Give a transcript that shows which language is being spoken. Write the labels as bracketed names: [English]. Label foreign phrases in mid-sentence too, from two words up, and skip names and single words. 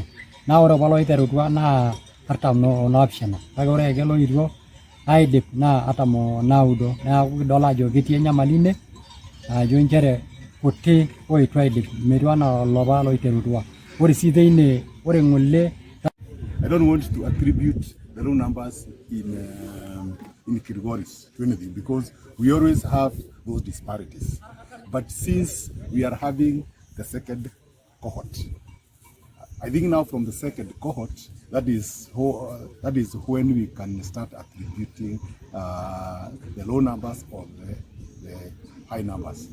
[Masai] Naa ore apa loiterutua naa 47 kake ore ake loitwo aidip naa 49. Neeku kidol ajo ketii enyamali ine ajo nchere kuti oitu aidip metiu anaa lopa loiterutua. Ore sii teine ore ng'ole [English] I don't want to attribute the low numbers in Kilgoris to anything because we always have those disparities. But since we are having the second cohort, I think now from the second cohort, that is when we can start attributing the low numbers or the high numbers.